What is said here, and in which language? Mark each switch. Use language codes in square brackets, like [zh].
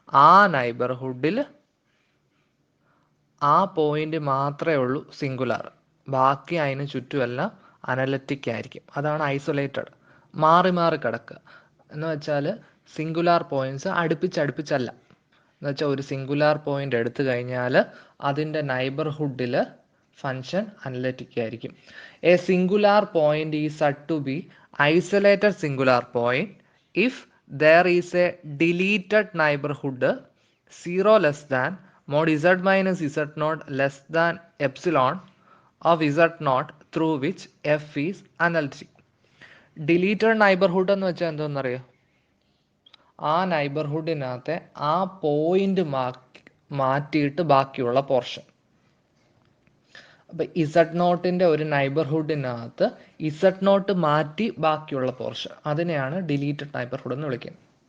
[ml] ആ നൈബർഹുഡിൽ ആ പോയിന്റ് മാത്രമേ ഉള്ളൂ സിംഗുലാർ, ബാക്കി അതിന് ചുറ്റുമെല്ലാം അനലറ്റിക് ആയിരിക്കും. അതാണ് ഐസൊലേറ്റഡ്. മാറി മാറി കിടക്കുക എന്ന് വെച്ചാൽ സിംഗുലാർ പോയിന്റ്സ് അടുപ്പിച്ചല്ല. എന്ന് വെച്ചാൽ ഒരു സിംഗുലാർ പോയിന്റ് എടുത്തു കഴിഞ്ഞാൽ അതിൻ്റെ നൈബർഹുഡിൽ ഫംഗ്ഷൻ അനലറ്റിക് ആയിരിക്കും. [en] A singular point is said to be isolated singular point if there is a deleted neighborhood 0 less than mod z minus z0 less than epsilon of z0 through which f is analytic. [ml] Deleted neighbourhood എന്ന് വെച്ചാൽ എന്തോന്നറിയോ? ആ നൈബർഹുഡിനകത്തെ ആ point മാറ്റിയിട്ട് ബാക്കിയുള്ള portion. അപ്പം z0ൻ്റെ ഒരു നൈബർഹുഡിനകത്ത് z0 മാറ്റി ബാക്കിയുള്ള പോർഷൻ, അതിനെയാണ് ഡിലീറ്റഡ് നൈബർഹുഡ് എന്ന് വിളിക്കുന്നത്.